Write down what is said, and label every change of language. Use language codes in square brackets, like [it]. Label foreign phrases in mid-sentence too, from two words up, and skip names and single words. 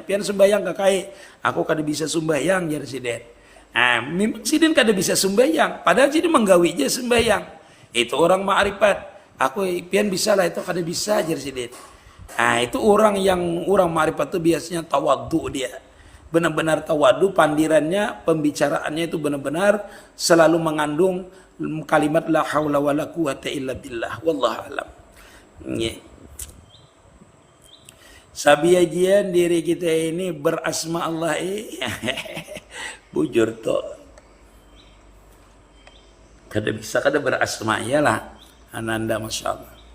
[bjn] Pian sembahyang kakai. Aku kada bisa sembahyang jar Siden. Nah memang Siden kada bisa sembahyang. Padahal Siden menggawi aja sembahyang. [id] Itu orang ma'rifat. [bjn] Aku pian bisa lah itu kada bisa jar Siden. [id] Nah itu orang ma'rifat itu biasanya tawadhu dia. Benar-benar tawadhu, pandirannya, pembicaraannya itu benar-benar selalu mengandung kalimat [ar] la haula wala quwata illa billah. Wallahu alam. [bjn] Sabiajian diri kita ini berasma Allah bujur toh. Kada bisa kada berasma iyalah. [id] Ananda [ar] Masya Allah.